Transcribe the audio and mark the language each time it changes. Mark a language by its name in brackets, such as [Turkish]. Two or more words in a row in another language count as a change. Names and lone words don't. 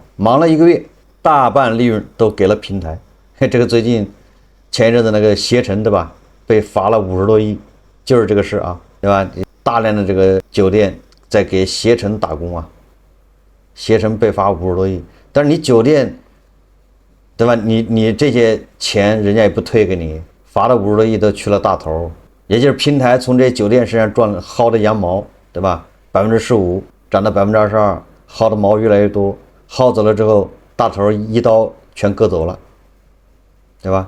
[Chinese] 忙了1個月，大半利潤都給了平台。這個最近前一陣子那個攜程對吧，被罰了50多億，就是這個事啊，對吧？大量的這個酒店在給攜程打工啊，攜程被罰50多億，但是你酒店。對吧？你這些錢人家也不退給你，罰了50多億都去了大頭，也就是平台從這些酒店身上賺了薅的羊毛，对吧？15%漲到22%，薅的毛越來越多，薅走了之後，大頭一刀全割走了，對吧？